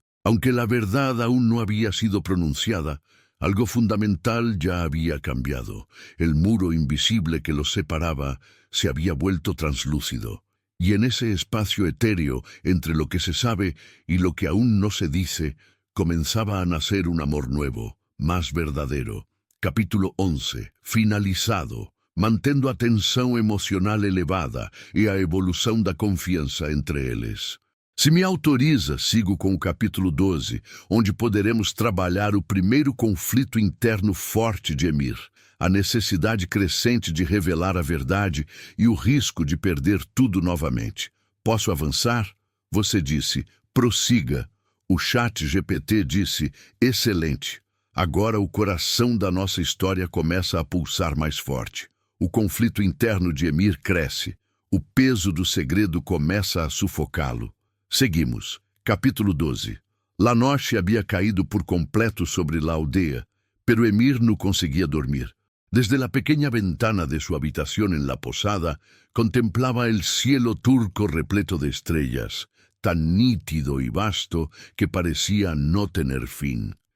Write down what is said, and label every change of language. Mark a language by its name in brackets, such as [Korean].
[Spanish] Aunque la verdad aún no había sido pronunciada, algo fundamental ya había cambiado. El muro invisible que los separaba se había vuelto translúcido, y en ese espacio etéreo entre lo que se sabe y lo que aún no se dice, comenzaba a nacer un amor nuevo, más verdadero. Capítulo 11. Finalizado. [Portuguese] Mantendo a tensão emocional elevada e a evolução da confiança entre eles. Se me autoriza, sigo com o capítulo 12, onde poderemos trabalhar o primeiro conflito interno forte de Emir, a necessidade crescente de revelar a verdade e o risco de perder tudo novamente. Posso avançar? Você disse, prossiga. O chat GPT disse, excelente. Agora o coração da nossa história começa a pulsar mais forte. O conflito interno de Emir cresce. O peso do segredo começa a sufocá-lo. Seguimos. Capítulo 12. [Spanish] La noche havia caído por completo sobre la aldea, pero Emir no conseguía dormir. Desde la pequeña ventana de su habitación en la posada, contemplaba el cielo turco repleto de estrellas, tan nítido y vasto que parecía no tener fin.